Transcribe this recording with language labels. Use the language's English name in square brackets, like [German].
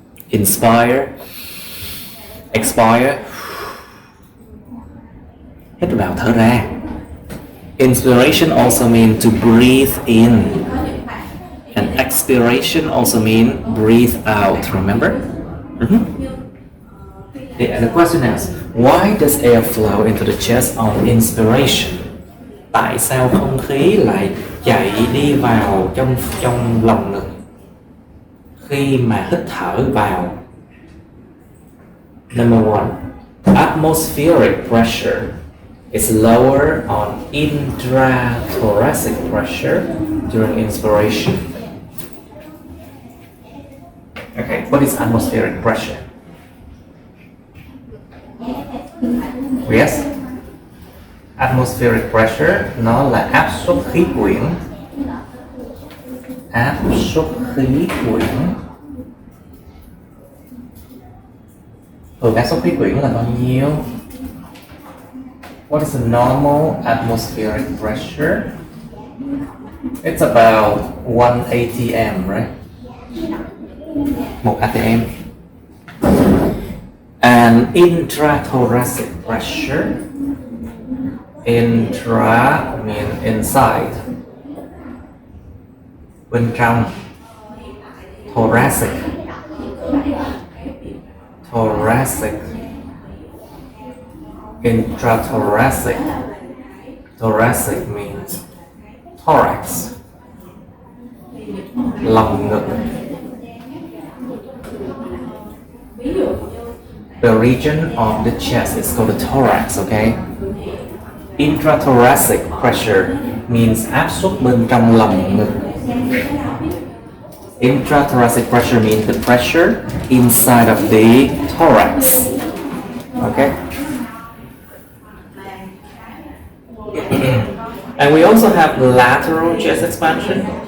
[English] Inspire, expire, [Vietnamese] hít vào thở ra. [English] Inspiration also means to breathe in. And expiration also means breathe out, remember? The question is, why does air flow into the chest on inspiration? [Vietnamese] Tại sao không khí lại chạy đi vào trong lồng ngực khi mà hít thở vào? [English] Number one, atmospheric pressure is lower on intrathoracic pressure during inspiration. Okay, what is atmospheric pressure? Yes? [Vietnamese] Atmospheric pressure nó là áp suất khí quyển. Áp suất khí quyển. Áp suất khí quyển là bao nhiêu? [English] What is the normal atmospheric pressure? It's about 1 atm, right? 1 atm. And intrathoracic pressure. Intra means inside. [Vietnamese] Bên trong. Thoracic. [English] Thoracic. Intrathoracic. Thoracic means thorax. [Vietnamese] Lồng ngực. [English] The region of the chest is called the thorax, okay? Intrathoracic pressure means [Vietnamese] áp suất bên trong lồng ngực. [English] Intrathoracic pressure means the pressure inside of the thorax. Okay? And we also have lateral chest expansion.